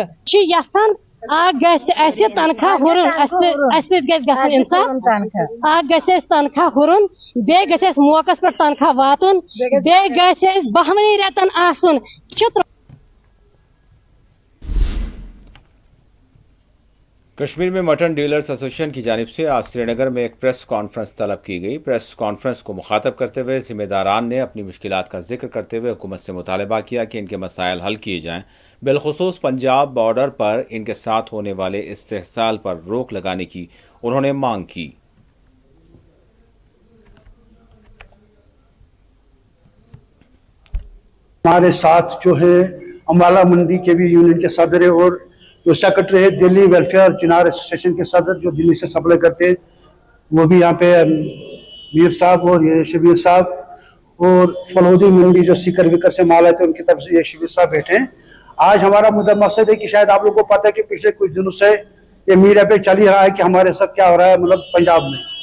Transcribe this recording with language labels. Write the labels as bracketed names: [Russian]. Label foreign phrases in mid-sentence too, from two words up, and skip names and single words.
[Kashmiri] یژھان اکھ گژھِ اسہِ تنخواہ ہُرُن, اسہِ سۭتۍ گژھِ گژھُن انصاف. اکھ گژھِ اسہِ تنخواہ ہُرُن, بیٚیہِ گژھِ اسہِ موقعس پٮ۪ٹھ تنخواہ واتُن, بیٚیہِ گژھِ اسہِ 12 رٮ۪تن آسُن. [Urdu] کشمیر میں مٹن ڈیلرز ایسوسیشن کی جانب سے آج سری نگر میں ایک پریس کانفرنس طلب کی گئی. پریس کانفرنس کو مخاطب کرتے ہوئے ذمہ داران نے اپنی مشکلات کا ذکر کرتے ہوئے حکومت سے مطالبہ کیا کہ ان کے مسائل حل کیے جائیں. بالخصوص پنجاب بارڈر پر ان کے ساتھ ہونے والے استحصال پر روک لگانے کی انہوں نے مانگ کی. ہمارے ساتھ جو ہے امبالہ منڈی کے بھی یونین کے صدر اور جو سیکریٹری ہے دہلی ویلفیئر چنار ایسوسی ایشن کے صدر جو دہلی سے سپلائی کرتے ہیں، وہ بھی یہاں پہ میر صاحب اور یہ شبیر صاحب، اور پھلودی منڈی جو سیکر ویکر سے مال آتے ہیں ان کی طرف سے یہ شبیر صاحب بیٹھے ہیں. آج ہمارا مدعا مقصد ہے کہ شاید آپ لوگوں کو پتا ہے کہ پچھلے کچھ دنوں سے یہ میڈیا پہ چل ہی رہا ہے کہ ہمارے ساتھ کیا ہو رہا ہے، مطلب پنجاب میں.